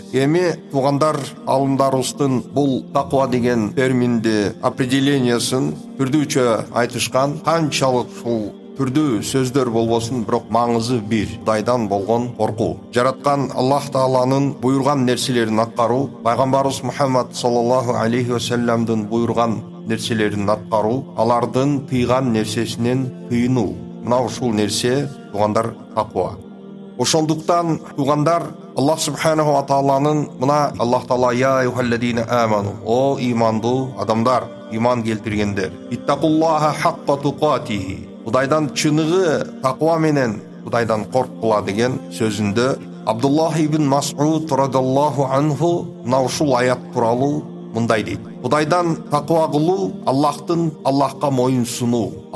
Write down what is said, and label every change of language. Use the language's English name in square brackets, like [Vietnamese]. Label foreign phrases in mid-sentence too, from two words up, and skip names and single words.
[Kyrgyz] Эми туугандар алымдарыбыздын бул таква деген терминди определениясын түрдүүчө айтышкан. Канчалык ушул түрдүү сөздөр болбосун, бирок маңызы бир: Кудайдан болгон коркуу. Жараткан Аллах Тааланын буйрган нерселерин аткаруу, пайгамбарыбыз Мухаммад [Arabic] صلى الله عليه وسلم [Kyrgyz] буйрган нерселерин аткаруу, алардын тыйган нерсесинен тыйынуу. Мына ушул нерсе туугандар таква. Ошондуктан туугандар Аллах Субханаху ва Тааланын мына Аллах Таала [Arabic] يا أيها الذين آمنوا, [Kyrgyz] о имандуу адамдар, иман келтиргендер, [Arabic] اتقوا الله حق تقاته, [Kyrgyz] Кудайдан чыныгы таква менен Кудайдан коркула деген сөзүндө Абдуллах ибн Мас'уд [Arabic] رضي الله عنه [Kyrgyz] мына ушул аят тууралуу мындай дейт: Кудайдан таква кылуу Аллахка моюн сунуу,